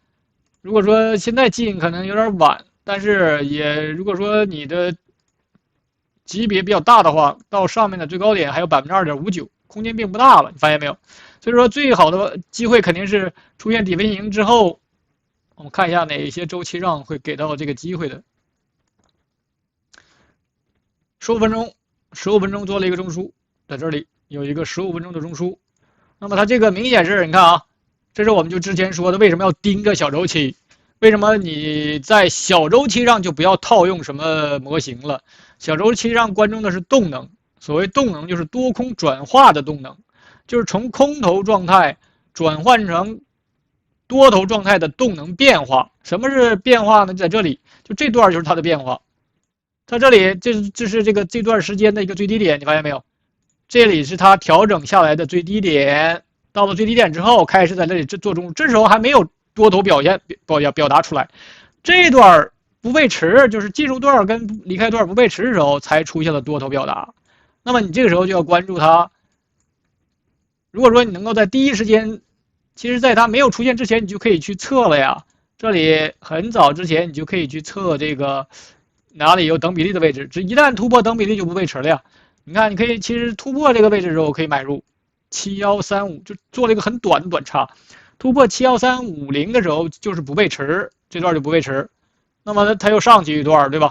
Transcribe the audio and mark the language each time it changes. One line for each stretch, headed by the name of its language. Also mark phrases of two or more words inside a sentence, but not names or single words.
Chinese: 如果說現在進可能有點晚，但是也如果說你的級別比較大的話，到上面的最高點還有2.59%，空間並不大了，你發現沒有？所以說最好的機會肯定是出現底分型之後，我們看一下哪一些週期上會給到這個機會的。15分鐘做了一個中樞，在這裡有一個15 分鐘的中樞。那麼它這個明顯是你看啊。這是我們就之前說的，為什麼要盯着小周期？為什麼你在小周期上就不要套用什麼模型了？小周期上關注的是動能，所謂動能就是多空轉化的動能，就是從空頭狀態轉換成多頭狀態的動能變化。什麼是變化呢？在這裡，就這段就是它的變化。在這裡，這是這段時間的一個最低點，你發現沒有？這裡是它調整下來的最低點。到了最低點之後，開始在這裡做中，這時候還沒有多頭表達出來。這段不背馳，就是進入段跟離開段不背馳的時候，才出現了多頭表達。那麼你這個時候就要關注它。如果說你能夠在第一時間，其實在它沒有出現之前，你就可以去測了呀。這裡很早之前你就可以去測這個哪裡有等比例的位置，這一旦突破等比例就不背馳了呀。你看，你可以其實突破這個位置的時候可以買入。7135就做了一個很短的短差，突破71350的時候就是不背馳，這段就不背馳，那麼它又上去一段，對吧？